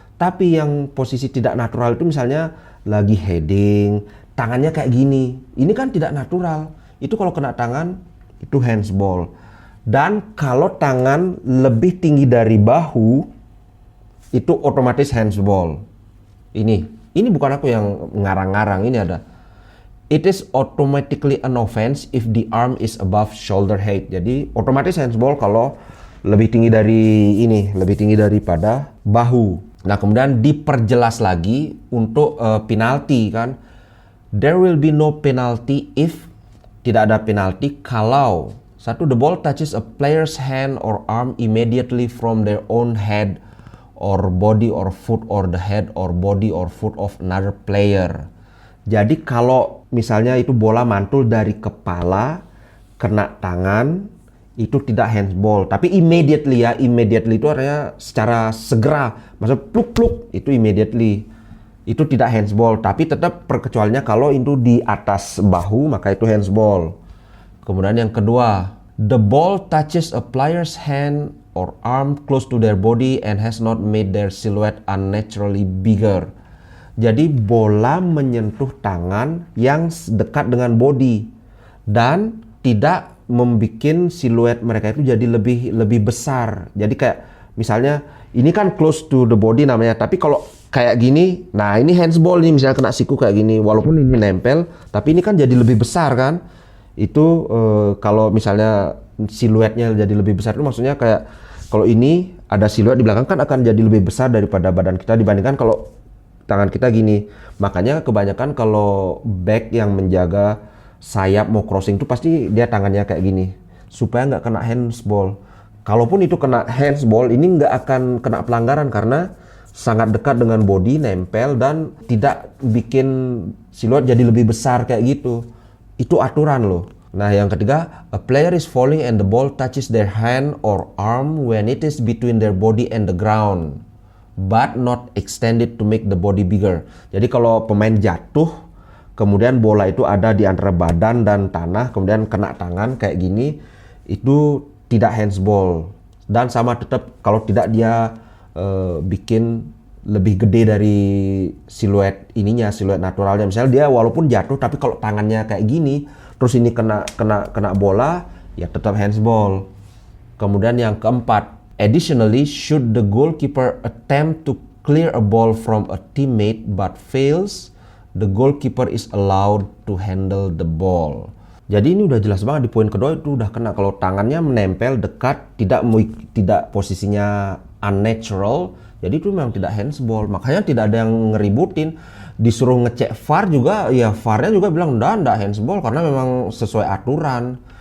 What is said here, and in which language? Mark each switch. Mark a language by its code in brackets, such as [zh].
[id] Tapi yang posisi tidak natural itu misalnya lagi heading, tangannya kayak gini, ini kan tidak natural. Itu kalau kena tangan, itu handsball. Dan kalau tangan lebih tinggi dari bahu, itu otomatis handsball. Ini bukan aku yang ngarang-ngarang, ini ada. [en] It is automatically an offense if the arm is above shoulder height. [id] Jadi otomatis handsball kalau lebih tinggi daripada bahu. Nah, kemudian diperjelas lagi untuk penalti kan. [en] There will be no penalty if, [id] tidak ada penalti kalau [en] the ball touches a player's hand or arm immediately from their own head or body or foot or the head or body or foot of another player. [id] Jadi kalau misalnya itu bola mantul dari kepala kena tangan, itu tidak handsball. Tapi immediately itu artinya secara segera, maksudnya pluk-pluk, itu immediately. Itu tidak handsball, tapi tetap perkecualiannya kalau itu di atas bahu maka itu handsball. Kemudian yang kedua, [en] the ball touches a player's hand or arm close to their body and has not made their silhouette unnaturally bigger. [id] Jadi bola menyentuh tangan yang dekat dengan body dan tidak membuat siluet mereka itu jadi lebih besar. Jadi kayak misalnya ini kan [en] close to the body [id] namanya, tapi kalau kayak gini, nah ini handsball nih, misalnya kena siku kayak gini, walaupun ini nempel, tapi ini kan jadi lebih besar kan. Itu kalau misalnya siluetnya jadi lebih besar itu maksudnya kayak kalau ini ada siluet di belakang kan akan jadi lebih besar daripada badan kita dibandingkan kalau tangan kita gini. Makanya kebanyakan kalau back yang menjaga sayap mau crossing itu pasti dia tangannya kayak gini supaya nggak kena handsball. Kalaupun itu kena handsball, ini nggak akan kena pelanggaran karena sangat dekat dengan body, nempel dan tidak bikin siluet jadi lebih besar kayak gitu. Itu aturan loh. [en] Nah, [id] yang ketiga, [en] a player is falling and the ball touches their hand or arm when it is between their body and the ground, but not extended to make the body bigger. [id] Jadi kalau pemain jatuh kemudian bola itu ada di antara badan dan tanah, kemudian kena tangan kayak gini, itu tidak handsball. Dan sama tetap kalau tidak dia bikin lebih gede dari siluet naturalnya. Misalnya dia walaupun jatuh, tapi kalau tangannya kayak gini, terus ini kena bola, ya tetap handsball. Kemudian yang keempat, [en] additionally, should the goalkeeper attempt to clear a ball from a teammate but fails, the goalkeeper is allowed to handle the ball. [id] Jadi ini udah jelas banget di poin kedua itu udah kena kalau tangannya menempel dekat, tidak posisinya unnatural. Jadi itu memang tidak handsball. Makanya tidak ada yang ngeributin. Disuruh ngecek VAR juga, ya VAR-nya juga bilang enggak handsball karena memang sesuai aturan.